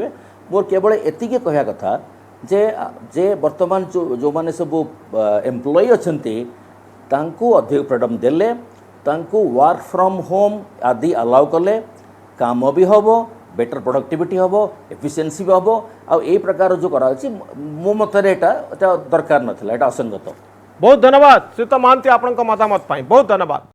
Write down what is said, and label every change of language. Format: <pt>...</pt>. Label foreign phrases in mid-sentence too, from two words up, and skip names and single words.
<or>ମୋର କେବଳ ଏତିକି କହିବା କଥା ଯେ ବର୍ତ୍ତମାନ ଯେଉଁମାନେ ସବୁ ଏମ୍ପ୍ଲୟି ଅଛନ୍ତି ତାଙ୍କୁ ଅଧିକ ଫ୍ରିଡମ୍ ଦେଲେ, ତାଙ୍କୁ</or> <en>work from home</en> <or>ଆଦି ଆଲାଉ କଲେ, କାମ ବି ହେବ,</or> <en>better productivity</en> <or>ହେବ, ଏଫିସିଏନ୍ସି ବି ହେବ। ଆଉ ଏଇ ପ୍ରକାର ଯେଉଁ କରାଯାଉଛି ମୋ ମତରେ ଏଇଟା ଦରକାର ନଥିଲା, ଏଇଟା ଅସଙ୍ଗତ। ବହୁତ ଧନ୍ୟବାଦ ଶ୍ରୀଯୁତ ମହାନ୍ତି, ଆପଣ ମତାମତ ବହୁତ ଧନ୍ୟବାଦ।</or>